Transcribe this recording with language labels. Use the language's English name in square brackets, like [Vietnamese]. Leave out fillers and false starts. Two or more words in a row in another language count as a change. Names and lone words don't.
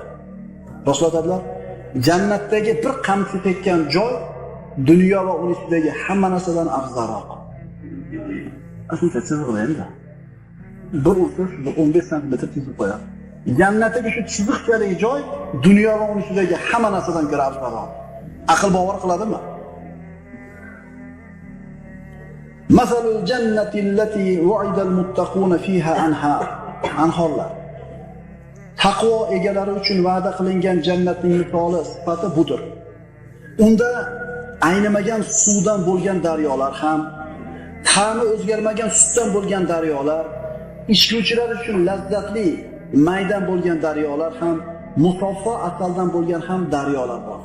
[Uzbek] Rasululloh aytadilar, jannatdagi bir qamchi tekkan joy dunyo va uning ichidagi hamma narsadan afzalroq. Aslida chizig'ida endi. Bir ursangiz 15 sm chizib qo'yadi. Jannatdagi shu chiziqchalik joy dunyo va uning ichidagi hamma narsadan ko'ra afzalroq. Aql bovar qiladimi? [Arabic] مثل الجنة التي وعد المتقون فيها أنهار. [Uzbek] Anhorlar. Taqvo egalari uchun va'da qilingan jannatning misoli, sifati budir. Unda aynimagan suvdan bo'lgan daryolar ham, ta'mi o'zgarmagan sutdan bo'lgan daryolar, ichuvchilar uchun lazzatli maydan bo'lgan daryolar ham, musaffo asaldan bo'lgan ham daryolar bor.